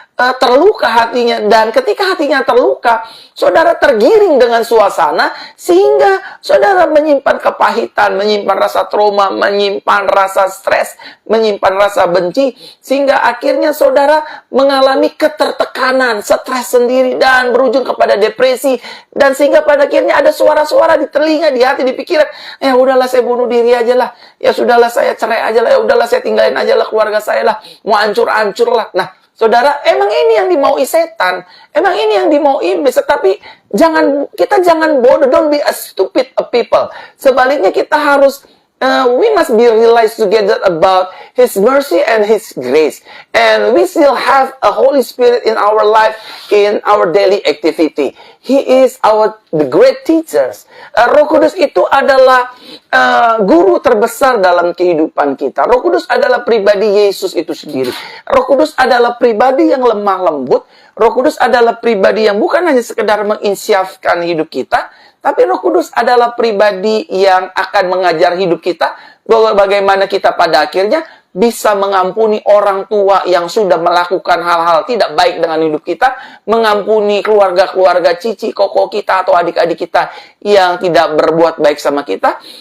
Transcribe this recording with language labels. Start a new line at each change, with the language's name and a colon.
Indonesian: terluka hatinya. Dan ketika hatinya terluka, saudara tergiring dengan suasana, sehingga saudara menyimpan kepahitan, menyimpan rasa trauma, menyimpan rasa stres, menyimpan rasa benci, sehingga akhirnya saudara mengalami ketertekanan, stres sendiri, dan berujung kepada depresi. Dan sehingga pada akhirnya ada suara-suara di telinga, di hati, di pikiran, ya udahlah saya bunuh diri aja lah, ya sudahlah saya cerai aja lah, ya udahlah saya tinggalin aja lah keluarga saya lah, mau hancur-hancur lah. Nah, saudara, emang ini yang dimaui setan, emang ini yang dimaui iblis. Tetapi kita jangan bodoh,
English: don't be a stupid people.
Indonesian: Sebaliknya kita harus
English: we must be realized together about His mercy and His grace, and we still have a Holy Spirit in our life, in our daily activity. He is the great teachers.
Indonesian: Roh Kudus itu adalah guru terbesar dalam kehidupan kita. Roh Kudus adalah pribadi Yesus itu sendiri. Roh Kudus adalah pribadi yang lemah lembut. Roh Kudus adalah pribadi yang bukan hanya sekedar menginsyafkan hidup kita, tapi Roh Kudus adalah pribadi yang akan mengajar hidup kita, bagaimana kita pada akhirnya bisa mengampuni orang tua yang sudah melakukan hal-hal tidak baik dengan hidup kita, mengampuni keluarga-keluarga cici, koko kita, atau adik-adik kita yang tidak berbuat baik sama kita.